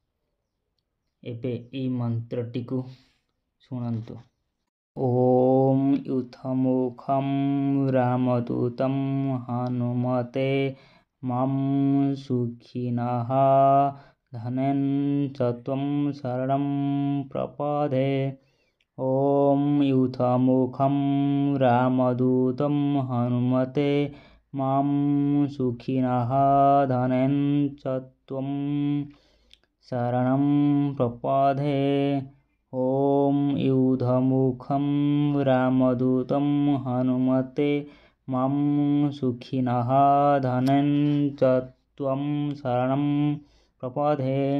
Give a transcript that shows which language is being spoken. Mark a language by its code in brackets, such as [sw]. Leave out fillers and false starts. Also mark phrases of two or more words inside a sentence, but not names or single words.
[or] ଏବେ ଏହି ମନ୍ତ୍ରଟିକୁ ଶୁଣନ୍ତୁ। [sa] ଓಂ ୟୁଥମୁଖଂ ରାମଦୂତଂ ହନୁମତେ ମାଂ ସୁଖିନଃ ଧନେନ୍ ଚ ଶରଣଂ ପ୍ରପଦେ। ಓಂ ಯೂಥಮುಖಂ ರಾಮದೂತಂ ಹನುಮತೆ ಮಾಂ ಸುಖಿನಃ ಧನೆನ್ ಚ ತ್ವಂ ಶರಣಂ ಪ್ರಪದೇ। ಓಂ ಯೂಥಮುಖಂ ರಾಮದೂತಂ ಹನುಮತೆ ಮಾಂ ಸುಖಿನಃ ಧನೆನ್ ಚ ತ್ವಂ ಶರಣಂ ಪ್ರಪದೇ।